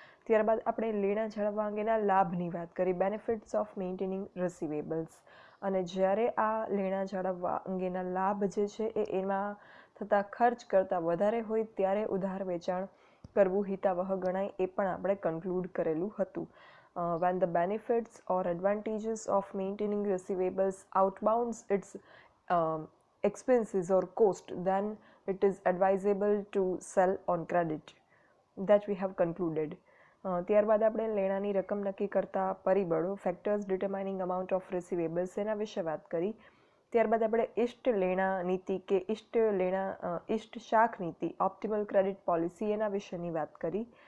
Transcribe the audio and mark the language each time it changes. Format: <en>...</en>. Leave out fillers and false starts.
<gu>ત્યારબાદ આપણે લેણા જાળવવા અંગેના લાભની વાત કરી,</gu> <en>Benefits of maintaining receivables.</en> <gu>અને જ્યારે આ લેણા જાળવવા અંગેના લાભ જે છે એમાં થતા ખર્ચ કરતાં વધારે હોય ત્યારે ઉધાર વેચાણ કરવું હિતાવહ ગણાય, એ પણ આપણે કન્ક્લુડ કરેલું હતું.</gu> <en>when the benefits or advantages of maintaining receivables outbounds its expenses or cost, then it is advisable to sell on credit. That we have concluded.</en> <gu>ત્યારબાદ આપણે લેણાની રકમ નક્કી કરતા પરિબળો,</gu> <en>factors determining amount of receivables</en> <gu>એના વિશે વાત કરી. ત્યારબાદ આપણે ઇષ્ટ લેણા નીતિ કે ઇષ્ટ શાખ નીતિ,</gu> <en>optimal credit policy</en> <gu>એના વિશેની વાત કરી.</gu>